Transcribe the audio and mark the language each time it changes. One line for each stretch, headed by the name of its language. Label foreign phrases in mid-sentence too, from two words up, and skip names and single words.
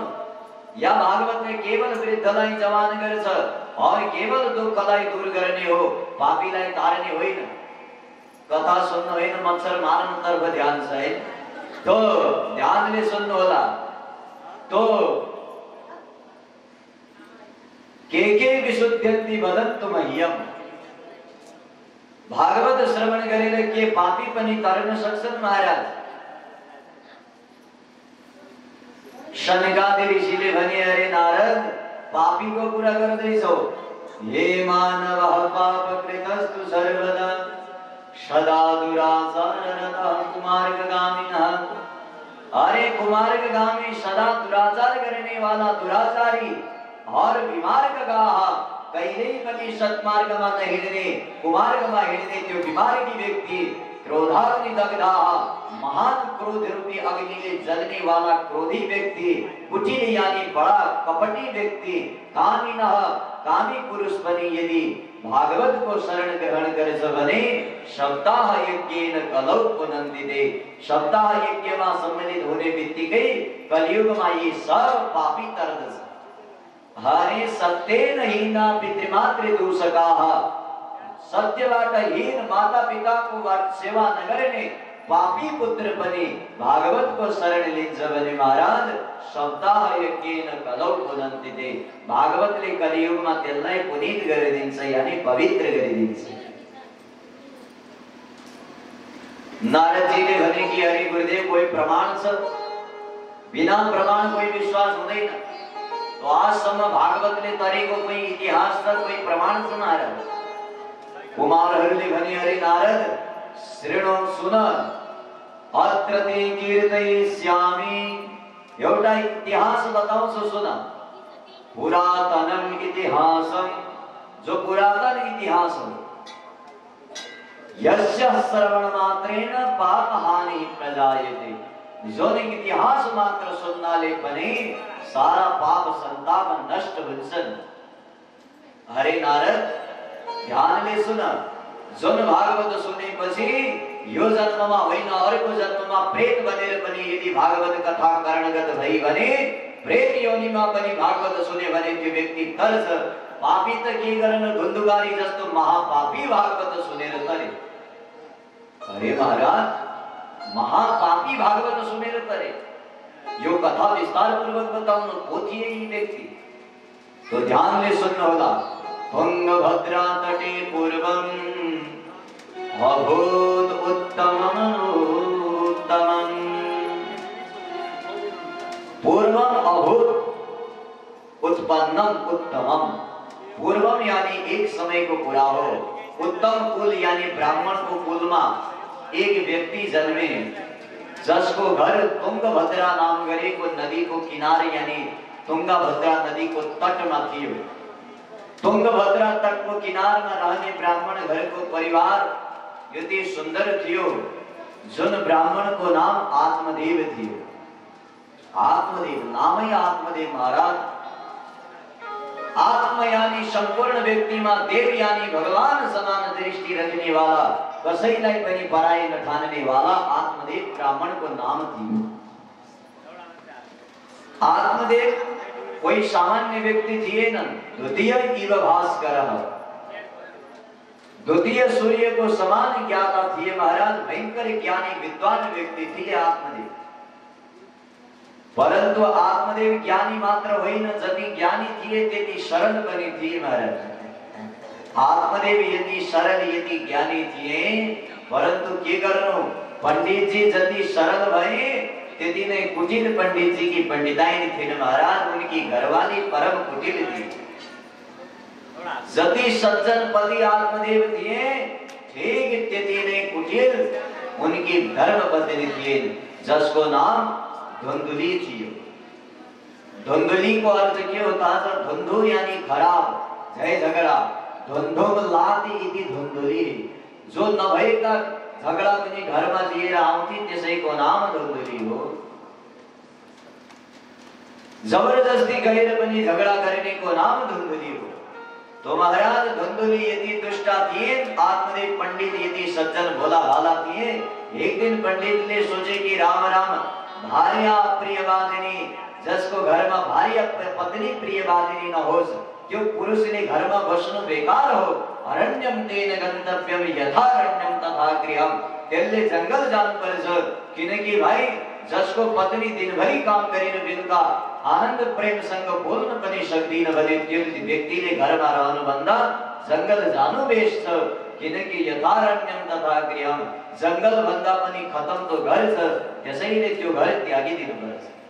Nepali: या भागवतले केवल वृद्धलाई जवान गर्छ और केवल दुःखलाई दूर गर्ने हो, पापीलाई तार्ने होइन। कथा सुन्नु होइन, मच्छर मार्न तर्फ ध्यान छ है, तो ध्यानले सुन्नु होला।
Sanskrit: तो के विशुद्ध्यन्ति वदन्तु मह्यम।
Nepali: भागवत श्रवण गरेर के पापी पनि तर्न सक्छन् महाराज? शनकादि ऋषिले भने, अरे नारद, पापीको कुरा गर्दैछौ।
Sanskrit: हे मानव पापकृतस्तु सर्वदा सदा दुराचाररतः कुमार्गगामिनः।
Nepali: अरे कुमार्गगामी,
Hindi: सदा दुराचार करने वाला दुराचारी और
Nepali: विमार्गगाः, कहिल्यै पनि सत्मार्गमा नहिँड्ने, कुमार्गमा हिँड्ने त्यो विमार्गी व्यक्ति।
Sanskrit: क्रोधाग्नि दग्धाः,
Nepali: महान क्रोध रूपी अग्निले
Hindi: जलने वाला
Nepali: क्रोधी व्यक्ति।
Hindi: कुटिल यानी बड़ा कपटी व्यक्ति।
Nepali: कामिनः, कामी पुरुष पनि यदि भागवत को शरण ग्रहण गर्छ भने
Sanskrit: सप्ताह यज्ञेन कलौ पुनन्दिते।
Nepali: सप्ताह यज्ञमा सम्मिलित होने बित्तिकै कलियुगमा यी सब पापी तर्दछ।
Sanskrit: हरे सत्येन हीना पितृमातृ दूषकाः।
Nepali: सत्यबाट हीन माता पिताको सेवा नगर्ने पापी पुत्र पनि भागवत को शरण लिन्छ भने महाराज
Sanskrit: सप्ताह यज्ञेन कलौ पुनन्दिते।
Nepali: भागवतले कलियुगमा त्यसलाई पुनीत गरिदिन्छ, यानी पवित्र गरिदिन्छ। नारदजीले भने कि हरि गुरुदेव, कोही प्रमाण छ? बिना प्रमाण कोही विश्वास हुँदैन। तो आजसम्म भागवतले तरेको कोही इतिहास छ, कोही प्रमाण छ महाराज? कुमारहरूले भने, अरे नारद,
Sanskrit: शृणु
Nepali: सुन,
Sanskrit: अत्र ते कीर्तयिष्यामि।
Nepali: एउटा इतिहास बताउँछु सुन।
Sanskrit: पुरातनम इतिहासम,
Nepali: जो पुरातन इतिहास हो।
Sanskrit: यस्य श्रवण मात्रेण पाप हानि प्रजायते।
Nepali: जुन इतिहास मात्र सुन्नाले पनि सारा पाप संताप नष्ट हुन्छन्। हरे नारद, ध्यानले सुन। जुन भागवत सुनेपछि यो जन्ममा होइन, अर्को जन्ममा प्रेत बनेर पनि यदि भागवत कथा कर्णगत भई भने, प्रेत योनिमा पनि भागवत सुने भने त्यो व्यक्ति तर्छ। पापी त के गर्न, धुन्धुकारी जस्तो महापापी भागवत सुनेर तरे। अरे महाराज, महापापी भागवत सुनेर तरे। यो कथा विस्तार पूर्वक बताउनु को थिए यी व्यक्ति, तो ध्यानले सुन्नु होला।
Sanskrit: तुंगभद्रा तटे पूर्वम अभूत उत्तमम् उत्तमम्। पूर्वम अभूत, उत्पन्नम उत्तमम।
Nepali: पूर्वम
Hindi: यानी एक समय को
Nepali: पूरा हो। उत्तम कुल यानी
Hindi: ब्राह्मण को कुल में एक व्यक्ति
Nepali: जन्मे जसको घर तुंगभद्रा नाम गरेको नदी को किनारे यानी तुंगभद्रा
Hindi: नदी को तट में
Nepali: थियो। तुंगभद्रा
Hindi: तट को किनार में रहने
Nepali: ब्राह्मण घर को परिवार यति सुंदर थियो, जुन ब्राह्मण को नाम आत्मदेव थियो। आत्मदेव नाम ही आत्मदेव महाराज।
Hindi: आत्म यानी संपूर्ण व्यक्ति में, देव यानी भगवान समान दृष्टि रखने वाला,
Nepali: कसैलाई पनि पराई नठान्ने वाला आत्मदेव ब्राह्मण को नाम थियो। आत्मदेव कोई सामान्य व्यक्ति थिएनन्।
Sanskrit: द्वितीय इव भास्करः,
Nepali: द्वितीय सूर्य को समान ज्ञाता थिए महाराज। भयंकर ज्ञानी विद्वान व्यक्ति थिए आत्मदेव। परंतु आत्मदेव ज्ञानी मात्र होइन, जति ज्ञानी थिए त्यति सरल पनि थिए महाराज। आत्मदेव यति सरल यति ज्ञानी थिए, परंतु के गर्नु, पंडित जी जति सरल भए त्यति नै कुटिल पंडित जी
Hindi: की पंडिताइन
Nepali: थिएन महाराज,
Hindi: उनकी घरवाली परम कुटिल थी।
Nepali: जति सज्जन पति आत्मदेव थिए ठीक त्यति नै कुटिल
Hindi: उनकी धर्म पत्नी
Nepali: थिए, जसको नाम धुंधुली थियो। धुंधुली को अर्थ के
Hindi: होता है?
Nepali: धुंधु यानी खराब, झय झगड़ा।
Sanskrit: धुंधुम लाती इति धुंधुली,
Nepali: जो नभएका झगडा पनि घरमा लिएर आउँथे त्यसैको नाम धुंधुली हो। जबरदस्ती गएर पनि झगडा गर्ने को नाम धुंधुली हो। तो महाराज धुंधुली यदि दुष्टा थिए, आत्मदेव पंडित यदि सज्जन
Hindi: भोला भाला
Nepali: थिए।
Hindi: एक दिन पंडित ने सोचे कि राम राम,
Sanskrit: भार्या प्रियवादिनी,
Nepali: जसको घरमा भार्या पत्नी प्रियवादिनी न होस्, त्यो पुरुषले घरमा बस्नु बेकार हो।
Sanskrit: अरण्यम तेन गन्तव्यम यथारण्यम तथा गृहम,
Nepali: त्यसले जंगल जानुपर्छ। किनकि भाइ जसको पत्नी दिनभरि काम गरेर बेलुका आनन्द प्रेमसँग बोल्न पनि सक्दिन भने त्यो व्यक्तिले घरमा रहनुभन्दा जंगल जानु बेस छ। किनकि
Sanskrit: यथारण्यम तथा गृहम,
Nepali: जंगल भन्दा पनि खतम तो घर छ, त्यसैले त्यो घर त्यागिदिनुपर्छ।